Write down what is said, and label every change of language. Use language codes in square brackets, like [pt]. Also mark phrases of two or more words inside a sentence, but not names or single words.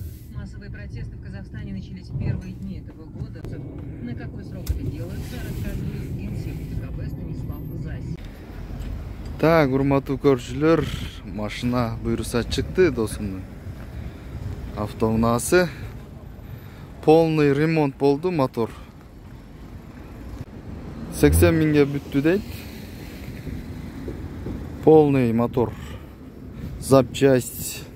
[ru] Массовые протесты в Казахстане начались в первые дни этого года. На какой срок это делается, рассказывает генсек КГБ Станислав Заси. Так, [ky] урматтуу көрүүчүлөр, машина буйруса чыкты досумдун. Автоунаасы [ru] полный ремонт [ky] болду, мотор. 80 миңге бүттү дейт. [ru] Полный мотор. Запчасть.